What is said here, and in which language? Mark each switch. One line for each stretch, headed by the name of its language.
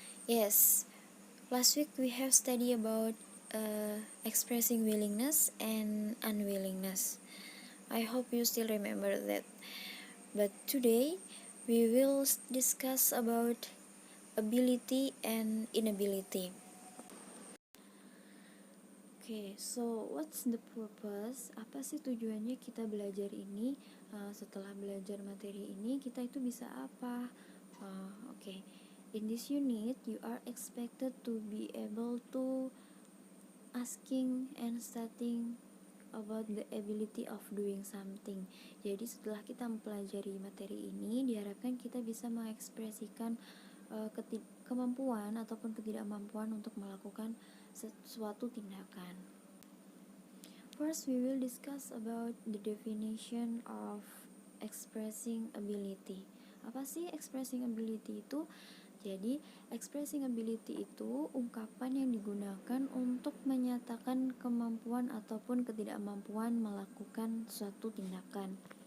English: Yes, last week we have studied about expressing willingness and unwillingness. I hope you still remember that. But today we will discuss about ability and inability. Okay, so what's the purpose?
Indonesian: Apa sih tujuannya kita belajar ini? Setelah belajar materi ini, kita itu bisa apa?
English: Okay. In this unit, you are expected to be able to asking and stating about the ability of doing something.
Indonesian: Jadi setelah kita mempelajari materi ini, diharapkan kita bisa mengekspresikan kemampuan ataupun ketidakmampuan untuk melakukan sesuatu tindakan.
English: First, we will discuss about the definition of expressing ability.
Indonesian: Apa sih expressing ability itu? Jadi, expressing ability itu ungkapan yang digunakan untuk menyatakan kemampuan ataupun ketidakmampuan melakukan suatu tindakan.